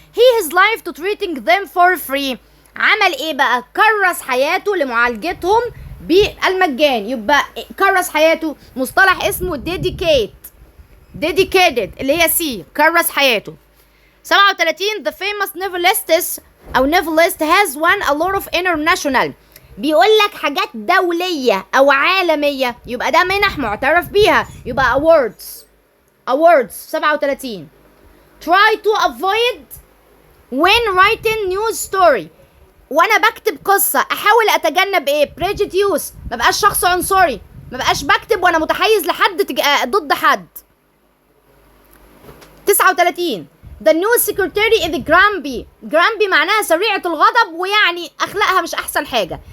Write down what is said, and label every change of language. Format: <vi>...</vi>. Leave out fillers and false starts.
<en>He his life to treating them for free.</en> <ar>عمل ايه بقى؟ كرس حياته لمعالجتهم بالمجان، يبقى كرس حياته. مصطلح اسمه dedicated اللي هي سي، كرس حياته.</ar> <en>37 The famous novelist has won a lot of international.</en> <ar>بيقول لك حاجات دولية أو عالمية، يبقى ده منح معترف بيها، يبقى awards.</ar> <en>37 Try to avoid when writing news story.</en> <ar>وأنا بكتب قصة أحاول أتجنب إيه؟ prejudice، مبقاش شخص عنصري، مبقاش بكتب وأنا متحيز لحد ضد حد. 39</ar> <en>The news secretary is grumpy</en> <ar>معناها سريعة الغضب، ويعني أخلاقها مش أحسن حاجة.</ar>